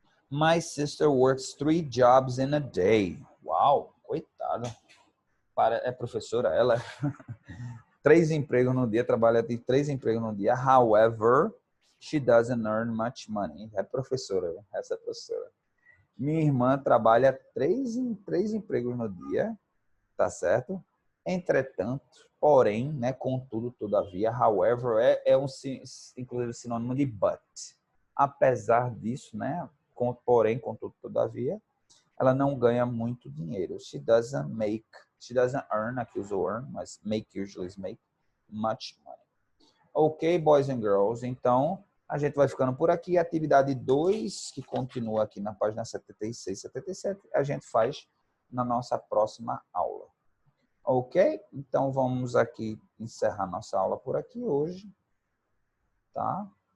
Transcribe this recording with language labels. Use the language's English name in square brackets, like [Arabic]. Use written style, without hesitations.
[English] My sister works 3 jobs in a day. [Portuguese] Uau, coitada. É professora, ela. 3 empregos no dia, trabalha de 3 empregos no dia. [English] However, she doesn't earn much money. [Portuguese] É professora, essa é professora. Minha irmã trabalha 3 empregos no dia, tá certo? Entretanto, porém, né, contudo, todavia, however, inclusive sinônimo de but. Apesar disso, né, porém, contudo, todavia, ela não ganha muito dinheiro. [English] She doesn't earn, [Portuguese] aqui usou [English] earn, [Portuguese] mas [English] make usually is make much money. Ok, boys and girls, [Portuguese] então a gente vai ficando por aqui. Atividade 2, que continua aqui na página 76, 77, a gente faz na nossa próxima aula. Ok? Então vamos aqui encerrar nossa aula por aqui hoje. Tá?